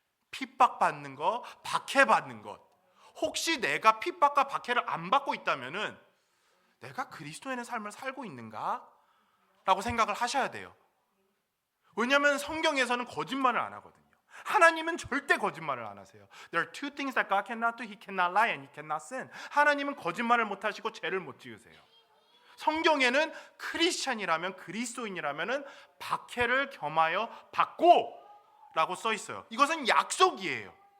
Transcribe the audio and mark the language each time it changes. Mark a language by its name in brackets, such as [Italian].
[Korean] 핍박받는 것, 박해받는 것. 혹시 내가 핍박과 박해를 안 받고 있다면은 내가 그리스도인의 삶을 살고 있는가? 라고 생각을 하셔야 돼요. 왜냐하면 성경에서는 거짓말을 안 하거든요. 하나님은 절대 거짓말을 안 하세요. [English] There are two things that God cannot do. He cannot lie and He cannot sin. [Korean] 하나님은 거짓말을 못 하시고 죄를 못 지으세요. 성경에는 크리스찬이라면 그리스도인이라면은 박해를 겸하여 받고 라고 써 있어요. 이것은 약속이에요.